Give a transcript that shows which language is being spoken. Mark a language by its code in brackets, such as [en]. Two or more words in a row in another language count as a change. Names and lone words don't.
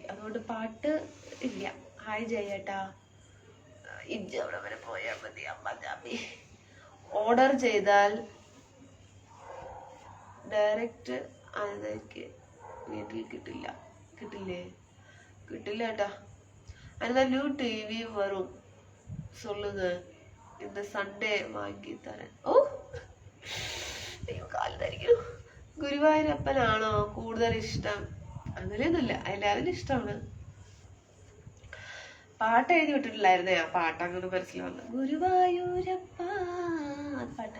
[ml] അതുകൊണ്ട് പാട്ട് ഇല്ല. ഹായ് ജയേട്ടാ. ഇജ്ജ് അവിടെ വരെ പോയാൽ മതി. അമ്മ ഓർഡർ ചെയ്താൽ ഡയറക്റ്റ് അതിലേക്ക് വീട്ടിൽ കിട്ടില്ലേ? കിട്ടില്ല കേട്ടാ. [ta] அந்த [en] new TV [ta] வரும், சொல்லுங்க. [ml] இந்த സൺഡേ വാങ്ങി തരാൻ. ഓ അയ്യോ, കാല് ധരിക്കണം. ഗുരുവായൂരപ്പനാണോ കൂടുതൽ ഇഷ്ടം? അങ്ങനെയൊന്നുമില്ല, എല്ലാവരും ഇഷ്ടമാണ്. പാട്ട് എഴുതി വിട്ടിട്ടില്ലായിരുന്നേ, ആ പാട്ട് അങ്ങനെ മനസ്സിൽ വന്നു. ഗുരുവായൂരപ്പ പാട്ട്.